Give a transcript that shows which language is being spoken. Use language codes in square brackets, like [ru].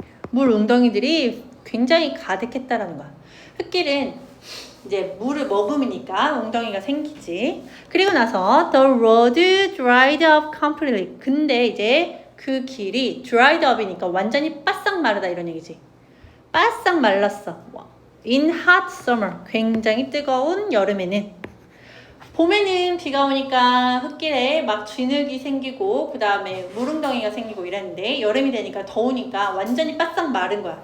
[ko] 물 웅덩이들이 굉장히 가득했다라는 거야. 흙길은 이제 물을 머금으니까 웅덩이가 생기지. 그리고 나서 [en] the road dried up completely. [ko] 근데 이제 그 길이 [en] dried up [ko] 이니까 완전히 바싹 마르다 이런 얘기지. 바싹 말랐어. [en] in hot summer. [ko] 굉장히 뜨거운 여름에는. 봄에는 비가 오니까 흙길에 막 진흙이 생기고 그 다음에 물웅덩이가 생기고 이랬는데 여름이 되니까 더우니까 완전히 바싹 마른 거야.